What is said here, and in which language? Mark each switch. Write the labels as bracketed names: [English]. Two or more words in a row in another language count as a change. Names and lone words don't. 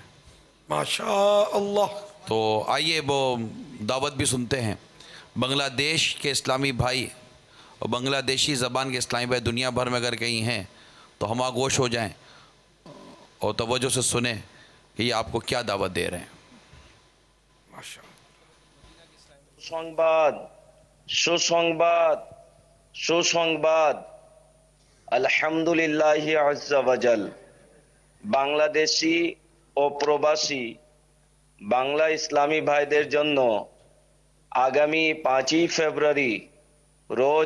[Arabic] ماشاء اللہ۔ [Urdu] تو آئیے وہ دعوت بھی سنتے ہیں۔ بنگلہ دیش کے اسلامی بھائی اور بنگلہ دیشی زبان کے اسلامی بھائی دنیا بھر میں اگر کہیں ہیں تو ہم آگوش ہو جائیں اور توجہ سے سنیں کہ یہ آپ کو کیا دعوت دے رہے ہیں۔ [Bangla] সুসংবাদ সুসংবাদ সুসংবাদ [Arabic] الحمد لله عز وجل. [Bangla] বাংলাদেশি ও প্রবাসী বাংলা ইসলামী ভাইদের জন্য আগামী 5ই ফেব্রুয়ারি রোজ